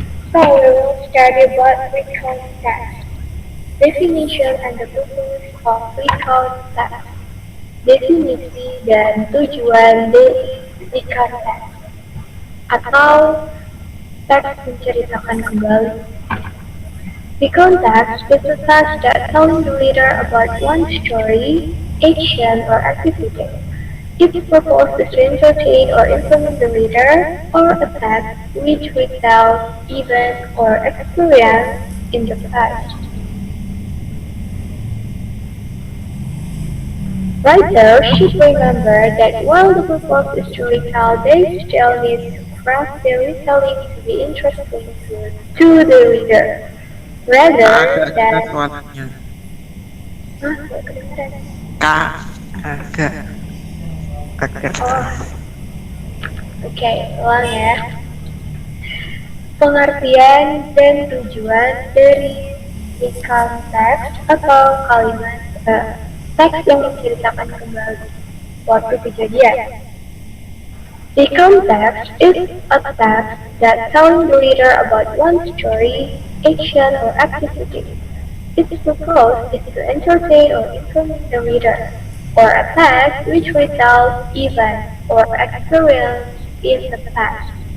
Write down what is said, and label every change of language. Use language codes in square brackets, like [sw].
[en] So we will start about recount text. Definition and the purpose of recount text. [id] Definisi dan tujuan dari recount text atau teks menceritakan kembali. [en] Recount text is a text that telling the reader about one story, action, or activity. Its purpose is to entertain or influence the reader, or a text which retells events or experience in the past. Writers should remember that while the purpose is to retell, they still need to craft their retelling to be interesting to the reader, rather than... [id] Suaranya. Hah, gak kedengeran. Agak. Oh, oke, ulang ya. Pengertian dan tujuan dari recount text atau kalimat teks yang menceritakan kembali suatu kejadian. [en] Recount text is a text that tells the reader about one story, action, or activity. Its purpose is to entertain or influence the reader, or a text which retells events or experience in the past.